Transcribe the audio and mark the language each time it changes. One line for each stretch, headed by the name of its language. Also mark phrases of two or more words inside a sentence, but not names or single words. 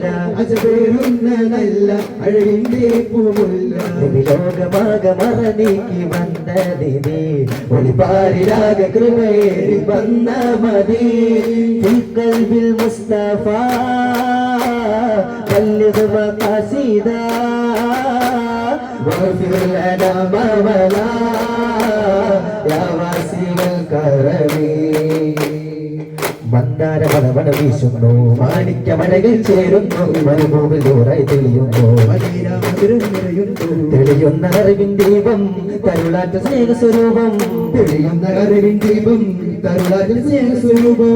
Malayalam: അജബേറുന്ന നല്ല അഴകിന്റെ പൂമുല്ല ലോകമാകെ മറനീക്കി വന്ന നിധി ഒളിപാരിലാക കൃപയേറി വന്ന മതി കൽബിൽ മുസ്തഫ
Arabic: بلغ مقاصد واغفر لنا ما ولا يا واسع الكرم
Malayalam: മന്ദാര മണമണ വീശുന്നു മാണിക്യ മഴകൾ ചേരുന്നു മരുഭൂമിൽ ദൂരായി തെളിയുന്നു തെളിയുന്ന അറിവിൻ ദീപം കരുളാറ്റ സ്നേഹസ്വരൂപം തെളിയുന്ന അറിവിൻ ദീപം കരുളാറ്റ സ്നേഹസ്വരൂപം